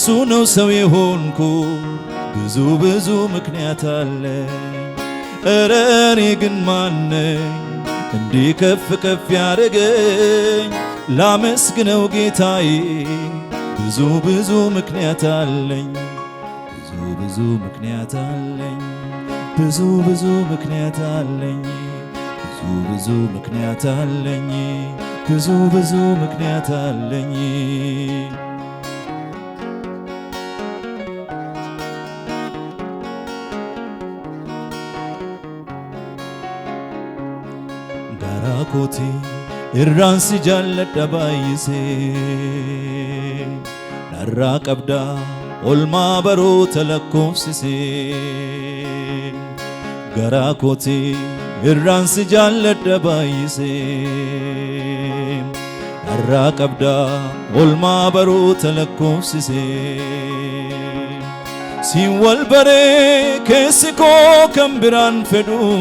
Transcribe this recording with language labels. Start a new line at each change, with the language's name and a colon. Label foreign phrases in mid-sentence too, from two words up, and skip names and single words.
Amharic: ነው ሰው የሆንኩ ብዙ ምክንያት አለኝ እረ እኔ ግን ማነኝ እንዲህ ከፍ ከፍ ያደረገኝ ላመስግነው ጌታዬ ብዙ ምክንያት አለኝ ብዙ ምክንያት አለኝ ብዙ ምክንያት አለኝ ብዙ ምክንያት አለኝ ብዙ ምክንያት አለኝ
Oromo: ጋራኮቲ irraansi jaalladha baay'isee narraa qabda olmaa baroota lakkoofsisee garaa kootii irraansi jaalladha baay'isee narraa qabda olmaa baroota lakkoofsisee siin wal baree keessi koo kan biraan fedhu